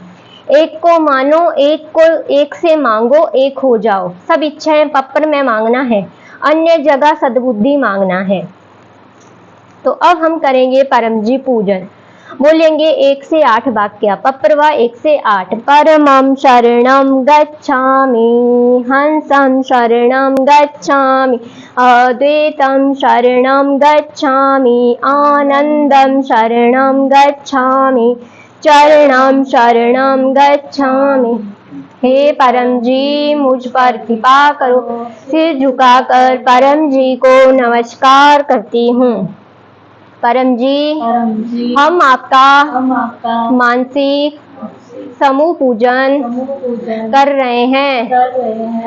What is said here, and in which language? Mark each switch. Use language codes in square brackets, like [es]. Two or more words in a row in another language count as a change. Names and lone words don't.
[hi] एक को मानो, एक से मांगो, एक हो जाओ। सब इच्छाएं पप्पर में मांगना है, अन्य जगह सद्बुद्धि मांगना है। तो अब हम करेंगे परम जी पूजन। बोलेंगे 1 से 8 वाक्य। पप्रवा 1 से 8। [sa] परमं शरणं गच्छामि, हंसं शरणं गच्छामि, अद्वैतं शरणं गच्छामि, आनंदं शरणं गच्छामि, चरणं शरणं गच्छामि। [hi] हे परम जी मुझ पर कृपा करो। सिर झुकाकर परम जी को नमस्कार करती हूँ। परम जी, हम आपका मानसिक समूह पूजन कर रहे हैं।